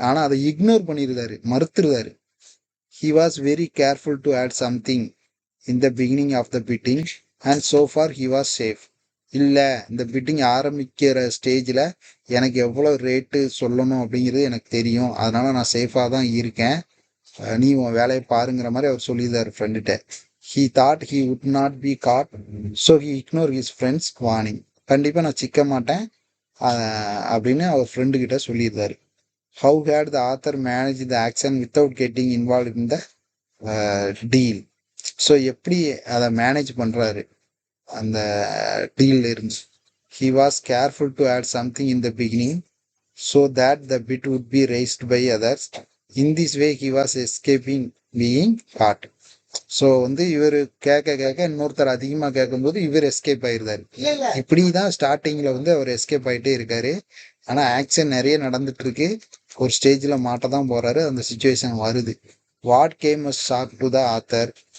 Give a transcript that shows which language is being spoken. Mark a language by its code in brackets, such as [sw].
[ta] ஆனா அதை ignore பண்ணிருந்தாரு, மறுத்துருதாரு. [en] He was very careful to add something in the beginning of the bidding and so far he was safe. [ta] இல்லை, இந்த fitting ஆரம்பிக்கிற ஸ்டேஜில் எனக்கு எவ்வளோ ரேட்டு சொல்லணும் அப்படிங்கிறது எனக்கு தெரியும், அதனால நான் சேஃபாக தான் இருக்கேன், நீ உன் வேலையை பாருங்கிற மாதிரி அவர் சொல்லியிருந்தார் ஃப்ரெண்டுகிட்ட. [en] He thought he would not be caught so he ignore his friend's warning. [ta] கண்டிப்பாக நான் சிக்க மாட்டேன் அப்படின்னு அவர் ஃப்ரெண்டுக்கிட்ட சொல்லியிருந்தாரு. [en] How had the author managed the action without getting involved in the deal? [ta] So எப்படி அதை மேனேஜ் பண்ணுறாரு அந்த டீலில் இருந்து? [en] He was careful to add something in the beginning so that the bid would be raised by others. In this way he was escaping being caught. [ta] So வந்து இவர் கேட்க இன்னொருத்தர் அதிகமாக கேட்கும்போது இவர் எஸ்கேப் ஆயிருந்தாரு. இப்படி தான் ஸ்டார்டிங்கில் வந்து அவர் எஸ்கேப் ஆகிட்டே இருக்காரு. ஆனால் ஆக்ஷன் நிறைய நடந்துட்டு இருக்கு. ஒரு ஸ்டேஜில் மாட்ட தான் போறாரு, அந்த சுச்சுவேஷன் வருது. [en] What came a shock to the author.